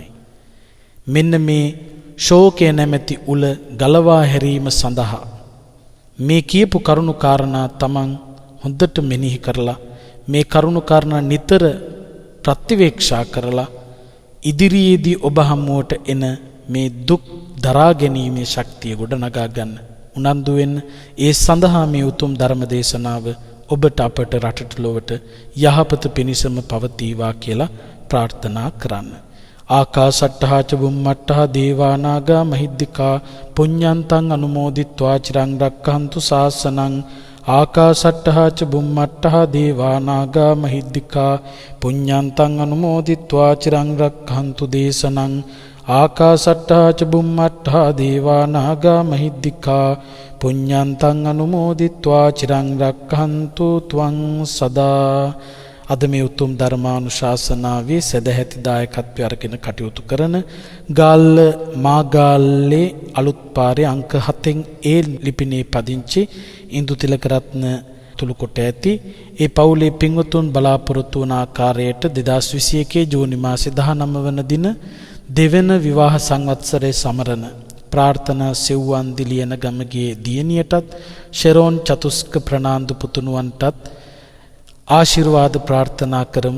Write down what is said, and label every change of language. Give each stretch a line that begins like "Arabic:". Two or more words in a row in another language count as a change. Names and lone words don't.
Sinhala: මෙන්න මේ ශෝකය නැමැති උල ගලවා හැරීම සඳහා මේ කියපු කරුණු කාරණා තමන් හොඳට මෙනෙහි කරලා මේ කරුණු කාරණා නිතර ප්‍රතිවේක්ෂා කරලා ඉදිරියේදී ඔබ හමුවට එන මේ දුක් දරා ගැනීමේ ශක්තිය ගොඩනගා ගන්න උනන්දු වෙන්න. ඒ සඳහා මේ උතුම් ධර්ම දේශනාව ඔබට අපට රටට ලොවට යහපත පිණිසම පවතිවා කියලා ප්‍රාර්ථනා කරන්න.
Pali: ආකාසට්ඨා ච බුම්මට්ඨා දේවානාගා මහිද්దికා පුඤ්ඤන්තං අනුමෝදිත්වා චිරං රක්ඛන්තු ශාසනං. ආකාසට්ඨා ච බුම්මට්ඨා දේවානාගා මහිද්దికා පුඤ්ඤන්තං අනුමෝදිත්වා චිරං රක්ඛන්තු දේශනං. ආකාසට්ඨා ච බුම්මට්ඨා දේවානාගා මහිද්దికා පුඤ්ඤන්තං අනුමෝදිත්වා චිරං රක්ඛන්තු ත්වං සදා.
Sinhala: අද මේ උතුම් ධර්මානුශාසනාවේ සදැහැති දායකත්වය අරගෙන කටයුතු කරන ගාල්ල මාගාල්ලේ අලුත් පාරේ අංක 7න් ඒ ලිපිනේ පදිංචි ඉන්දු තිලකරත්න තුළුකොට ඇති ඒ පවුලේ පින්වතුන් බලාපොරොත්තු වන ආකාරයට 2021 ජූනි මාසේ 19 වන දින දෙවන විවාහ සංවත්සරයේ සමරන ප්‍රාර්ථනා සෙව්වන් දිලියන ගමගේ දියණියටත් ෂෙරෝන් චතුස්ක ප්‍රනාන්දු පුතුණුවන්ටත් ආශිර්වාද ප්‍රාර්ථනා කරමු.